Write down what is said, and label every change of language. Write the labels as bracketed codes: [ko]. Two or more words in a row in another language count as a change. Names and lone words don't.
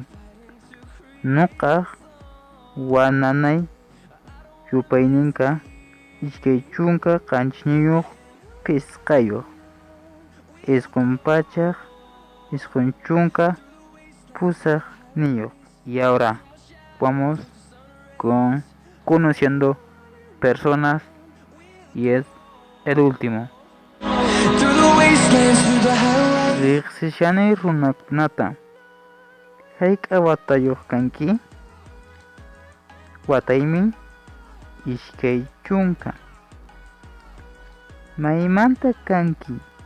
[qu] Nuqaq wananay yupayninqa ishkay chunka qanchis pisqayuq. Isqun pachaq isqun chunka pusaq niyuq. [es] Y ahora vamos con conociendo personas y es el último. [qu] Riqsishani runakunata hayk'a watayuq kanki? Wataymi ishkay chunka. Maymanta kanki?